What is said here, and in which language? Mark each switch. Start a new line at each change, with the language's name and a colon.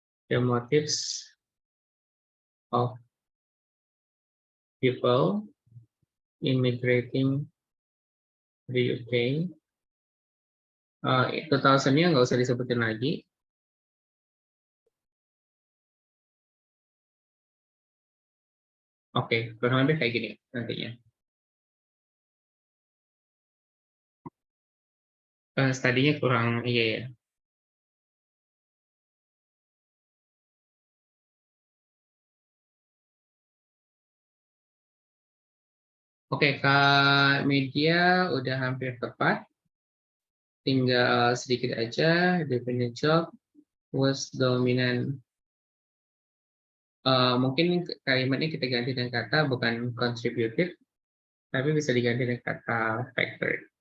English: The motives of people immigrating to the UK.
Indonesian: Itu thousand-nya nggak usah disebutin lagi. Oke, kurang lebih kayak gini nantinya. Tadinya kurang, iya ya. Oke, Kak Media udah hampir tepat. Tinggal sedikit aja.
English: Definite job was dominant.
Indonesian: Mungkin kalimatnya kita ganti dengan kata bukan contributed, tapi bisa diganti dengan kata factor.